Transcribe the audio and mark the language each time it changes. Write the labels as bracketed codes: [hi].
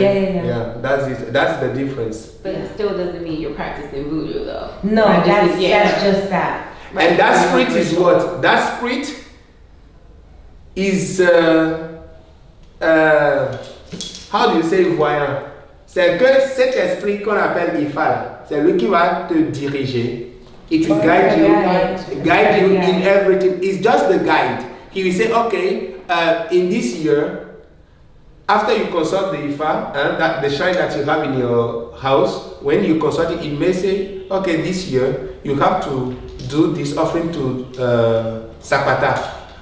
[en] Yeah. That's it. That's the difference. But it still doesn't mean you're practicing voodoo though. No, that's just that. And that spirit is what? That spirit is how do you say voyant? [fr] C'est que cet esprit qu'on appelle Ifa, c'est lui qui va te diriger. [en] It will guide you in everything. It's just the guide. He will say, okay, in this year, after you consult the Ifa, that the shrine that you have in your house, when you consult it, it may say, okay, this year you have to do this offering to Sapata.